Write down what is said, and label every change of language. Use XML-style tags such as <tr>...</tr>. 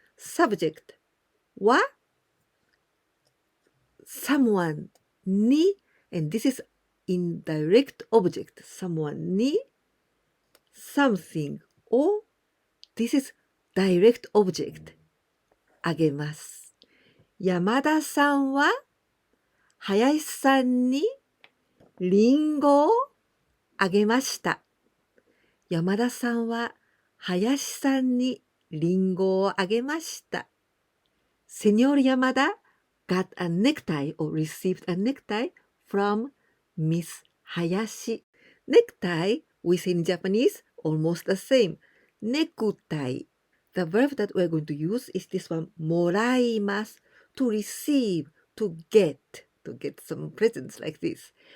<en>Subject は someone に and this is indirect object, someone に something or this is direct object あげます。</en> <ja>山田さんは林さんにリンゴをあげました。山田さんは林さんにリンゴをあげました。</ja> <en>Señor Yamada got a necktie or received a necktie from Miss Hayashi. Necktie, we say in Japanese, almost the same. Necktie. The verb that we're going to use is this one, もらいます to receive, to get some presents like this.</en>